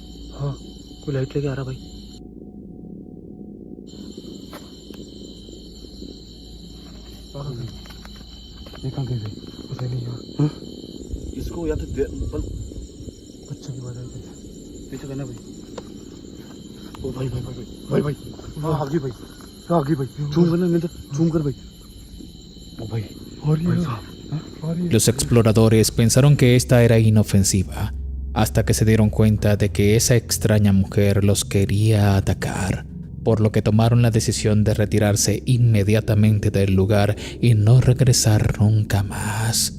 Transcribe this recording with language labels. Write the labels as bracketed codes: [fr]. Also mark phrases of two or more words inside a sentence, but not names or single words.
[hi] हाँ कोई लाइट लेके आ रहा भाई। देखा कैसे पता नहीं यार, इसको या तो बच्चों की बात है पीछे करना भाई। ओ भाई भाई भाई भाई भाई हाँ आगे भाई, आगे भाई झूम करना, मैं तो झूम कर भाई। ओ भाई भाई साहब। [es] Los exploradores pensaron que esta era inofensiva, hasta que se dieron cuenta de que esa extraña mujer los quería atacar, por lo que tomaron la decisión de retirarse inmediatamente del lugar y no regresar nunca más.